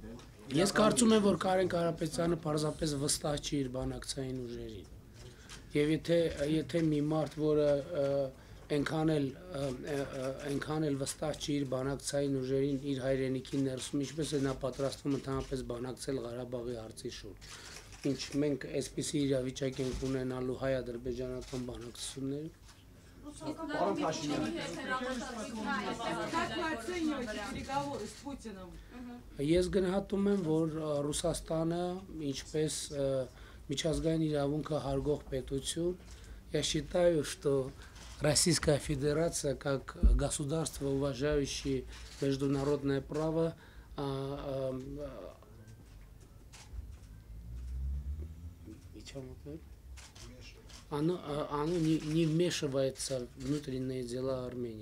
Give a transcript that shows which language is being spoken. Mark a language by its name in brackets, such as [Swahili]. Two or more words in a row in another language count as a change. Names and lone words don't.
[Armenian] Ես կարծում եմ, որ Կարեն Կարապետյանը պարզապես վստահ չի իր բանակցային ուժերին։ Եվ եթե մի մարդ, որը այնքան էլ վստահ չի իր բանակցային ուժերին իր հայրենիքի ներսում, ինչպես է նա պատրաստվում ընդհանրապես բանակցել Ղարաբաղի հարցի շուրջ։ Ինչ մենք այսպիսի իրավիճակ ենք ունենալու հայ-ադրբեջանական բանակցությունները։ Пан Փաշինյանի Ես գնահատում եմ, որ Ռուսաստանը ինչպես միջազգային իրավունքը հարգող պետություն, [Russian] я считаю, что Российская Федерация как государство, уважающее международное право, оно не вмешивается в внутренние дела Армении.